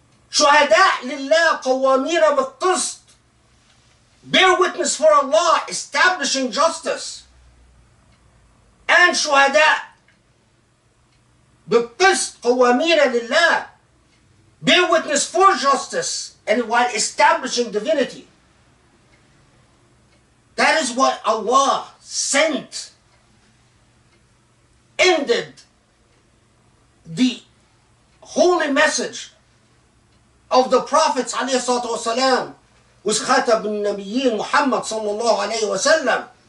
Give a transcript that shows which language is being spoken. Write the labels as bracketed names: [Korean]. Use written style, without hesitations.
[Arabic] شهداء لله قوامين بالقسط. [English] Bear witness for Allah, establishing justice. [Arabic] And شهداء بالقسط قوامين لله. [English] Bear witness for justice and while establishing divinity. That is what Allah sent, ended the holy message of the prophets ﷺ was Khatab al-Nabiyyin Muhammad sallallahu alayhi wa sallam,